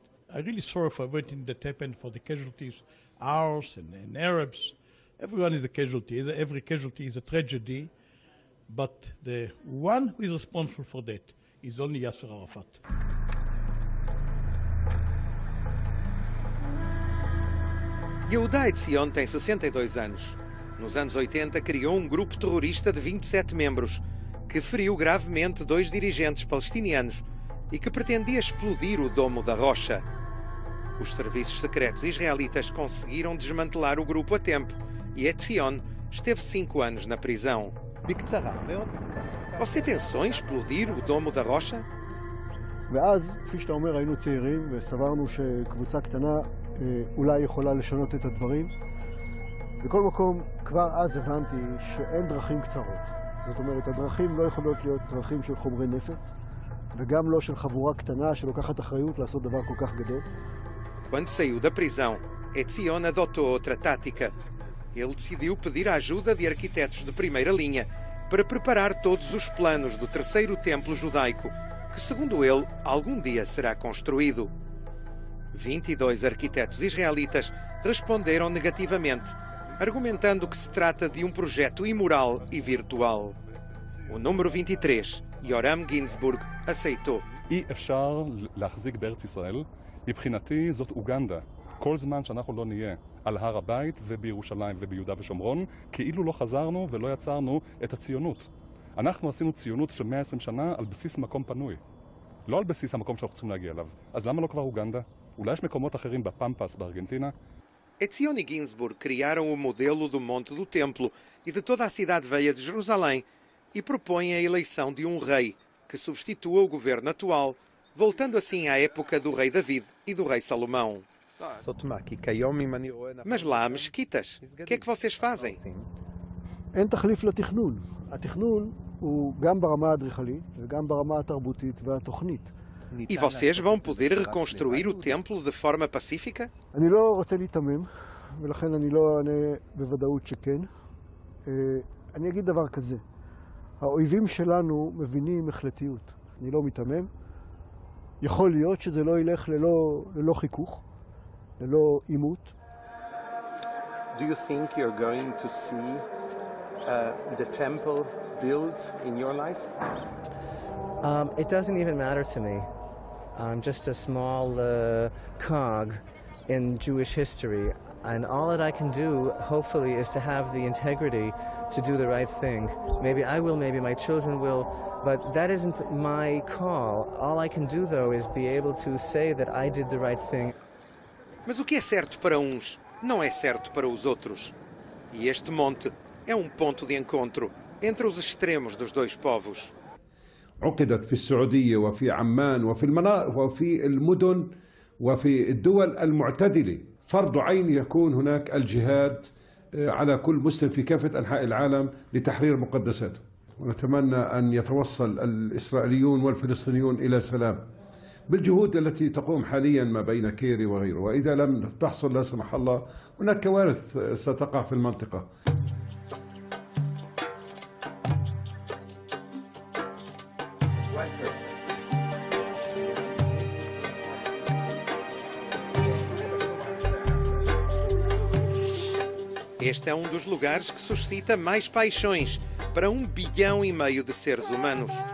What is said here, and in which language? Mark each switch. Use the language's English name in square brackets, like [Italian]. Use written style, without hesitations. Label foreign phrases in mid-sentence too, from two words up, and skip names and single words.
[English] I'm really sorry for everything that happened, for the casualties, ours and Arabs. Everyone is a casualty. Every casualty is a tragedy. But the one who is responsible for that is only Yasser Arafat. [Portuguese] Yehuda Etzion tem 62 anos. Nos anos 80 criou um grupo terrorista de 27 membros que feriu gravemente 2 dirigentes palestinianos e que pretendia explodir o Domo da Rocha. Os serviços secretos israelitas conseguiram desmantelar o grupo a tempo e Etzion esteve 5 anos na prisão. Você pensou em explodir o Domo da Rocha? [Hebrew] ואז, כפי שאתה אומר, היינו צעירים וסברנו שקבוצה קטנה אולי יכולה לשנות את הדברים. בכל מקום, כבר אז הבנתי שאין דרכים קצרות. זאת אומרת, הדרכים לא יכולות להיות דרכים של חומרי נפץ, וגם לא של חבורה קטנה שלוקחת אחריות לעשות דבר כל כך גדול. [Portuguese] Quando saiu da prisão, Etzion adotou outra tática. Ele decidiu pedir a ajuda de arquitetos de primeira linha para preparar todos os planos do terceiro templo judaico, que, segundo ele, algum dia será construído. 22 arquitetos israelitas responderam negativamente, argumentando que se trata de um projeto imoral e virtual. O número 23, Yoram Ginsburg, aceitou. [Hebrew] אי אפשר להחזיק בארץ ישראל. מבחינתי זאת אוגנדה. כל זמן שאנחנו לא נהיה על הר הבית ובירושלים וביהודה ושומרון, כאילו לא חזרנו ולא יצרנו את הציונות. אנחנו עשינו ציונות של 120 שנה על בסיס מקום פנוי. לא על בסיס המקום שאנחנו צריכים להגיע אליו. אז למה לא כבר אוגנדה? אולי יש מקומות אחרים בפמפס בארגנטינה? [Portuguese] Etzion e Ginsburg criaram o modelo do Monte do Templo e de toda a cidade velha de Jerusalém e propõem a eleição de um rei que substitua o governo atual, voltando assim à época do rei David e do rei Salomão. Mas lá há mesquitas. O que é que vocês fazem? [Hebrew] אין תחליף לתכנון. התכנון הוא גם ברמה האדריכלית וגם ברמה התרבותית והתוכנית. [Portuguese] E vocês vão poder reconstruir o templo de forma pacífica? [Hebrew] אני לא רוצה להתמם, ולכן אני לא אענה בוודאות שכן. אני אגיד דבר כזה, האויבים שלנו מבינים החלטיות. אני לא מתמם. יכול להיות שזה לא ילך ללא חיכוך, ללא עימות. [English] Do you think you're going to see the temple built in your life? It doesn't even matter to me. I'm just a small cog in Jewish history, and all that I can do, hopefully, is to have the integrity to do the right thing. Maybe I will, maybe my children will, but that isn't my call. All I can do, though, is be able to say that I did the right thing. [Portuguese] Mas o que é certo para uns não é certo para os outros. E este monte é ponto de encontro entre os extremos dos dois povos. [Arabic] عقدت في السعودية وفي عمان وفي المدن وفي الدول المعتدلة. فرض عين يكون هناك الجهاد على كل مسلم في كافة أنحاء العالم لتحرير مقدساته. ونتمنى أن يتوصل الإسرائيليون والفلسطينيون إلى سلام بالجهود التي تقوم حاليا ما بين كيري وغيره. وإذا لم تحصل لا سمح الله هناك كوارث ستقع في المنطقة. [Portuguese] Este é dos lugares que suscita mais paixões para 1,5 bilhão de seres humanos.